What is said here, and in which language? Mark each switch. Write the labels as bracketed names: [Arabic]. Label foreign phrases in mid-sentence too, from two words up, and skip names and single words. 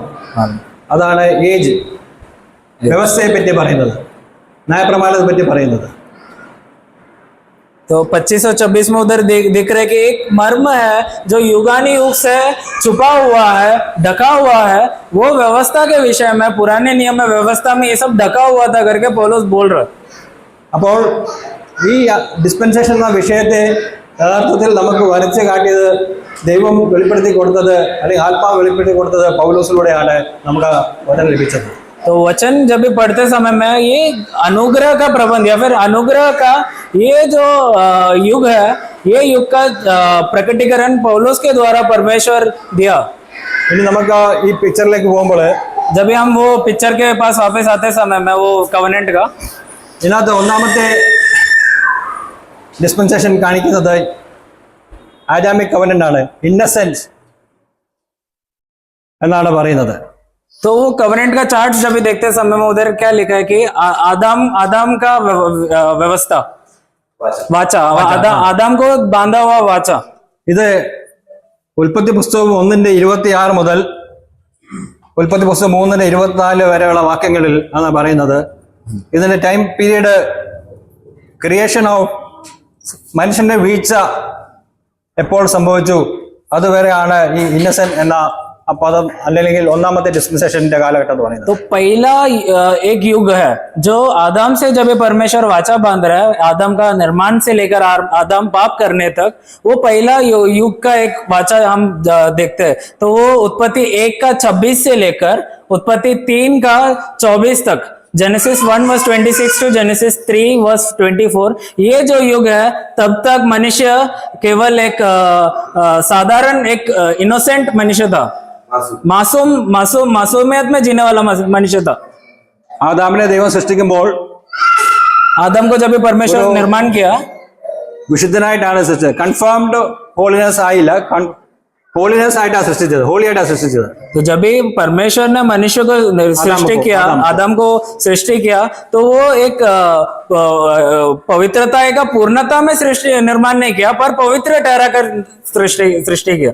[Malayalam] അതാണ് ഏജ്, വ്യവസ്ഥയെ പറ്റി പറയുന്നത്, ന്യായപ്രമാണത്തെ പറ്റി പറയുന്നത്. [Hindi] तो 2526 में उधर दिख रहे कि एक मर्म है जो युगानी युग से छुपा हुआ है, ढका हुआ है. वो व्यवस्था के विषय में, पुराने नियम में व्यवस्था में ये सब ढका हुआ था करके पौलुस बोल रहा. [Malayalam] അപ്പോൾ ഈ ഡിസ്പെൻസേഷൻ എന്ന വിഷയത്തെ യഥാർത്ഥത്തിൽ നമുക്ക് വരച്ച് കാട്ടിയത്, ദൈവം വെളിപ്പെടുത്തി കൊടുത്തത്, അല്ലെങ്കിൽ ആത്മാവ് വെളിപ്പെടുത്തി കൊടുത്തത് പൗലോസിലൂടെയാണ് നമുക്ക് വചനം ലഭിച്ചത്. [Hindi] तो वचन जब भी पढ़ते समय में ये अनुग्रह का प्रबंध या फिर अनुग्रह का ये जो युग है, ये युग का प्रकटीकरण पौलुस के द्वारा परमेश्वर दिया. [Malayalam] ഇനി നമുക്ക് ഈ പിക്ചറിലേക്ക് പോകുമ്പോൾ [Hindi] जब भी हम वो पिक्चर के पास वापस आते समय में वो कवनेंट का, [Malayalam] ഇതിനകത്ത് ഒന്നാമത്തെ ഡിസ്പെൻസേഷൻ കാണിക്കുന്നത് [English] Adamic covenant [Malayalam] ആണ്, ഇന്നസെൻസ് എന്നാണ് പറയുന്നത്. [Hindi] तो वो कवनेंट का चार्ट जब भी देखते समय में उधर क्या लिखा है कि आदम का व्यवस्था, वाचा, आदम को बांधा हुआ वाचा. [Malayalam] ഇത് ഉൽപ്പത്തി പുസ്തകം 1:26 മുതൽ ഉൽപ്പത്തി പുസ്തകം 3:24 വരെയുള്ള വാക്യങ്ങളിൽ ആണ് പറയുന്നത്. ഇതിന്റെ [English] time period creation of [Malayalam] മനുഷ്യന്റെ വീഴ്ച എപ്പോൾ സംഭവിച്ചു അതുവരെയാണ് ഈ ഇന്നസെന്റ് എന്ന പദം അല്ലെങ്കിൽ ഒന്നാമത്തെ ഡിസ്പെൻസേഷന്റെ കാലഘട്ടം എന്ന് പറയുന്നത്. [Hindi] तो पहला एक युग है जो आदम से जब ये परमेश्वर वाचा बांध रहा है, आदम का निर्माण से लेकर आदम पाप करने तक, वो पहला युग का एक वाचा हम देखते हैं. तो वो उत्पत्ति 1 का 26 से लेकर उत्पत्ति 3 का 24 तक, [English] Genesis 1 verse 26 to Genesis 3 verse 24, [Hindi] ये जो युग है तब तक मनुष्य केवल एक साधारण एक इनोसेंट मनुष्य था, मासूमियत में जीने वाला मनुष्य था. [Malayalam] ആദാമിനെ ദൈവം സൃഷ്ടിക്കുമ്പോൾ [Hindi] आदम को जब भी परमेश्वर ने निर्माण किया, [Malayalam] വിശുദ്ധനായിട്ടാണ് സൃഷ്ടിച്ചത്. [English] confirmed holiness [Malayalam] ആയില്ല, ഹോളിനെസ് ആയിട്ടാണ് സൃഷ്ടിച്ചത്, ഹോളി ആയിട്ടാണ് സൃഷ്ടിച്ചത്. [Hindi] तो जब भी परमेश्वर ने मनुष्य को सृष्टि किया, आदम को सृष्टि किया, तो वो एक पवित्रता का पूर्णता में सृष्टि निर्माण नहीं किया, पर पवित्र ठहरा कर सृष्टि किया.